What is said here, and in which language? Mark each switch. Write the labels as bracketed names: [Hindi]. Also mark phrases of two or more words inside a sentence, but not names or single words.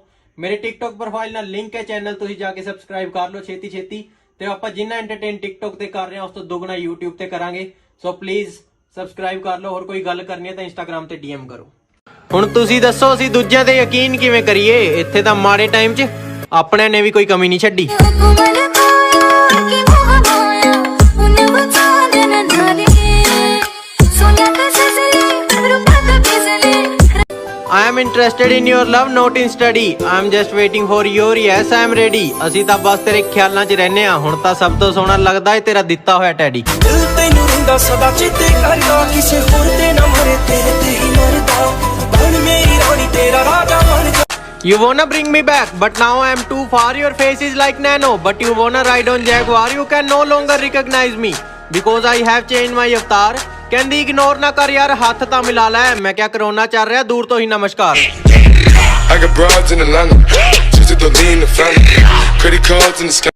[Punjabi] ਮੇਰੇ ਟਿਕਟੋਕ ਪ੍ਰੋਫਾਈਲ ਨਾਲ ਲਿੰਕ ਹੈ ਚੈਨਲ, ਤੁਸੀਂ ਜਾ ਕੇ ਸਬਸਕ੍ਰਾਈਬ ਕਰ ਲਓ ਛੇਤੀ ਛੇਤੀ। ਤੇ ਆਪਾਂ ਜਿੰਨਾ ਐਂਟਰਟੇਨ ਟਿਕਟੋਕ ਤੇ ਕਰ ਰਹੇ ਹਾਂ ਉਸ ਤੋਂ ਦੁੱਗਣਾ YouTube ਤੇ ਕਰਾਂਗੇ। [English] so please subscribe [Punjabi] ਕਰ ਲਓ। ਹੋਰ ਕੋਈ ਗੱਲ ਕਰਨੀ ਹੈ ਤਾਂ Instagram ਤੇ DM ਕਰੋ। ਹੁਣ ਤੁਸੀਂ ਦੱਸੋ ਅਸੀਂ ਦੂਜਿਆਂ ਤੇ ਯਕੀਨ ਕਿਵੇਂ ਕਰੀਏ? ਇੱਥੇ ਤਾਂ ਮਾੜੇ ਟਾਈਮ 'ਚ ਆਪਣਿਆਂ ਨੇ ਵੀ ਕੋਈ ਕਮੀ ਨਹੀਂ ਛੱਡੀ। [English] I am interested in your love, not in study. I am just waiting for your yes, I am ready. [Punjabi] ਅਸੀਂ ਤਾਂ ਬਸ ਤੇਰੇ ਖਿਆਲਾਂ 'ਚ ਰਹਿੰਦੇ ਆ। ਹੁਣ ਤਾਂ ਸਭ ਤੋਂ ਸੋਹਣਾ ਲੱਗਦਾ ਏ ਤੇਰਾ ਦਿੱਤਾ ਹੋਇਆ ਟੈਡੀ। ਦਿਲ ਤੈਨੂੰ ਰੁੰਦਾ ਸਦਾ ਚੇਤੇ ਕਰਦਾ, ਕਿਸੇ ਹੋਰ ਤੇ ਨਾ ਮਰੇ ਤੇਰੇ ਤੇ ਹੀ ਮਰਦਾ। ਬਣ ਮੇਰੀ ਰਾਣੀ ਤੇਰਾ ਰਾਜਾ ਬਣ ਜਾ। [English] You wanna bring me back, but now I am too far. Your face is like nano, but you wanna ride on Jaguar. You can no longer recognize me because I have changed my avatar. [Punjabi] ਕਹਿੰਦੀ ਇਗਨੋਰ ਨਾ ਕਰ ਯਾਰ, ਹੱਥ ਤਾਂ ਮਿਲਾ ਲੈ। ਮੈਂ ਕਿਹਾ ਕਰੋਨਾ ਚੱਲ ਰਿਹਾ, ਦੂਰ ਤੋਂ ਹੀ ਨਮਸਕਾਰ। [English] I got broads in Atlanta, just to lean the family. Credit cards and the scammers.